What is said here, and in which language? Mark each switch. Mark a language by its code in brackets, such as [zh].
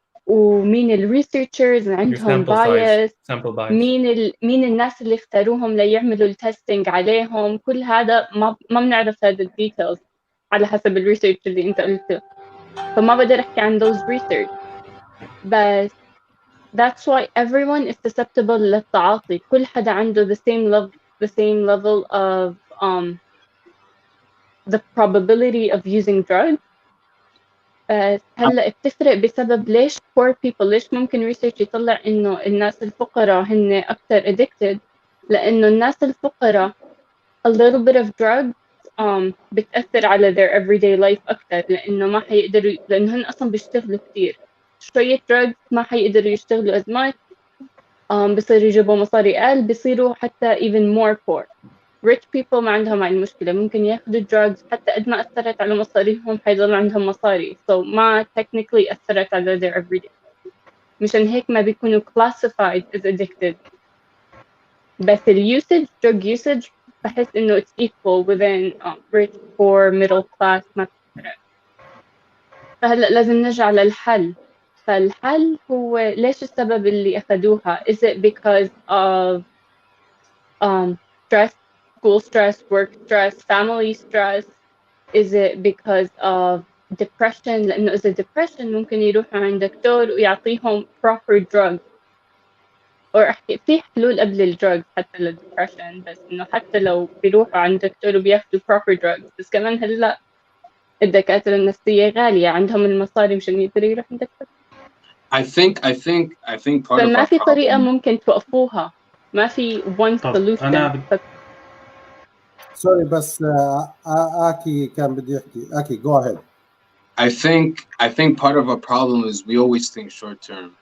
[ar] ومين الريسيرشرز عندهم بايس، مين الناس اللي اختاروهم ليعملوا التستنج عليهم. كل هذا ما بنعرف هذا الديتيلز على حسب الريسيرش اللي انت قلته، فما بقدر احكي عن [en] those research. [ar] بس [en] that's why everyone is susceptible [ar] للتعاطي. كل حدا عنده [en] the same level of the probability of using drugs. [ar] هلا بتفرق بسبب ليش [en] poor people، [ar] ليش ممكن research يطلع انه الناس الفقراء هن اكثر addicted، لانه الناس الفقراء [en] a little bit of drugs [ar] بتأثر على [en] their everyday life [ar] اكثر، لانه ما حيقدروا، لانه هن اصلا بيشتغلوا كثير. شوية drugs ما حيقدروا يشتغلوا [en] as much، [ar] بصيروا يجيبوا مصاري اقل، بيصيروا حتى [en] even more poor. rich people [ar] ما عندهم هاي المشكلة، ممكن ياخدوا drugs حتى قد ما أثرت على مصاريهم حيضل عندهم مصاري، so ما technically أثرت على [en] their everyday. [ar] مشان هيك ما بيكونوا [en] classified as addicted. [ar] بس [en] usage drug usage [ar] بحس إنه [en] it's equal within rich, poor, middle class، [ar] ما بتفرق. فهلأ لازم نرجع للحل. فالحل هو ليش السبب اللي أخدوها؟ [en] Is it because of stress, school stress, work stress, family stress? Is it because of depression? [ar] لأنه إذا depression ممكن يروحوا عند دكتور ويعطيهم [en] proper drugs. [ar] أحكي في حلول قبل الدروغز حتى للdepression، بس إنه حتى لو بيروحوا عند دكتور وبياخدوا [en] proper drugs، [ar] بس كمان هلا الدكاترة النفسية غالية، عندهم المصاري مشان يقدروا يروحوا عند دكتور. [en] I think part of [ar] فما في طريقة [en] problem. [ar] ممكن توقفوها، ما في [en] one solution. [ar] سوري بس آكي كان بدي يحكي. [en] آكي go ahead. I think part of our problem is we always think short term.